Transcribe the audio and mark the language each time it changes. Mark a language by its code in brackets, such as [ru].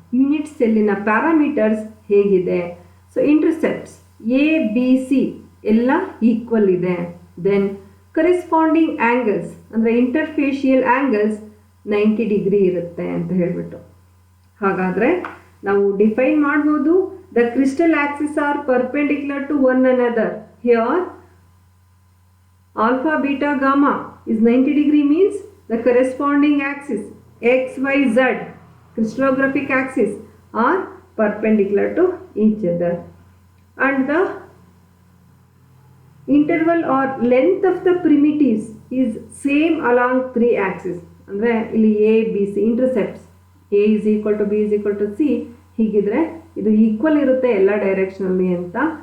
[kn] Unit ಸೆಲ್ಲಿನ parameters ಹೇಗಿದೆ. So intercepts A B C ಎಲ್ಲ equal ಇದೆ. ದೆನ್ ಕರೆಸ್ಪಾಂಡಿಂಗ್ ಆ್ಯಂಗಲ್ಸ್ ಅಂದರೆ ಇಂಟರ್ಫೇಶಿಯಲ್ ಆ್ಯಂಗಲ್ಸ್ 90 ಡಿಗ್ರಿ ಇರುತ್ತೆ ಅಂತ ಹೇಳಿಬಿಟ್ಟು. ಹಾಗಾದರೆ ನಾವು ಡಿಫೈನ್ ಮಾಡ್ಬೋದು. [en] The crystal axis are perpendicular to one another. Here alpha beta gamma is 90 degree means the corresponding axis x y z crystallographic axis are perpendicular to each other, and the interval or length of the primitives is same along 3 axes. [kn] ಅಂದರೆ ಇಲ್ಲಿ A B C intercepts A is equal to B is equal to C ಹೀಗಿದ್ರೆ ಇದು equal ಇರುತ್ತೆ ಎಲ್ಲ ಡೈರೆಕ್ಷನಲ್ಲಿ ಅಂತ.